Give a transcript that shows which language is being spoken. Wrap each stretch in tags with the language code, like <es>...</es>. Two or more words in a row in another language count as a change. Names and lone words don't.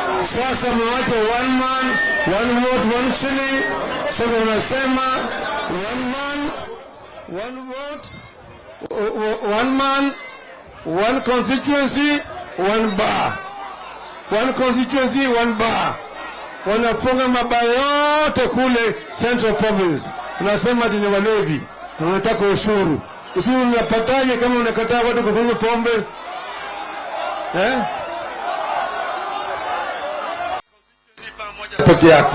<sw>Sasa mwache</sw> <en>one man, one vote, one shilling.</en> <sw>Sasa unasema</sw> <en>one man, one vote, one man, one constituency, one bar. One constituency, one bar.</en> <sw>Wanafunga mabaa yote kule Central Province. Unasema ati ni walevi. Unataka ushuru. Ushuru unapataje kama unakataa watu kukunywa pombe? Peke yake.</sw>